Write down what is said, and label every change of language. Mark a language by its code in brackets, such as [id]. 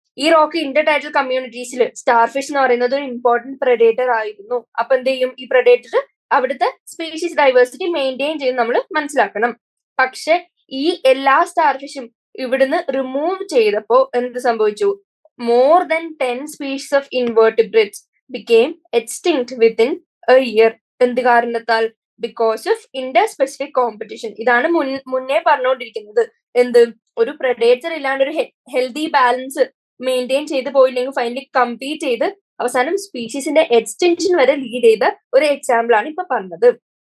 [ml] ഈ Rocky ഇന്റർടൈഡൽ കമ്മ്യൂണിറ്റീസിൽ starfish എന്ന് പറയുന്നത് ഒരു ഇമ്പോർട്ടന്റ് predator ആയിരുന്നു. അപ്പൊ എന്ത് ചെയ്യും? ഈ predator അവിടുത്തെ സ്പീഷീസ് ഡൈവേഴ്സിറ്റി മെയിൻറ്റെയിൻ ചെയ്ത് നമ്മൾ മനസ്സിലാക്കണം. പക്ഷെ ഈ എല്ലാ സ്റ്റാർഫിഷും ഇവിടുന്ന് റിമൂവ് ചെയ്തപ്പോ എന്ത് സംഭവിച്ചു? [en] more than 10 species of invertebrates became extinct within a year. [ml] എന്ത് കാരണത്താൽ? [en] Because of interspecific competition. [ml] ഇതാണ് മുന്നേ പറഞ്ഞുകൊണ്ടിരിക്കുന്നത്. എന്ത്, ഒരു പ്രഡേറ്റർ ഇല്ലാണ്ട് ഒരു ഹെൽത്തി ബാലൻസ് മെയിൻറ്റെയിൻ ചെയ്ത് പോയില്ലെങ്കിൽ ഫൈനലി കമ്പീറ്റ് ചെയ്ത് അവസാനം സ്പീഷീസിന്റെ എക്സ്റ്റെൻഷൻ വരെ ലീഡ് ചെയ്ത ഒരു എക്സാമ്പിൾ ആണ് ഇപ്പൊ പറഞ്ഞത്.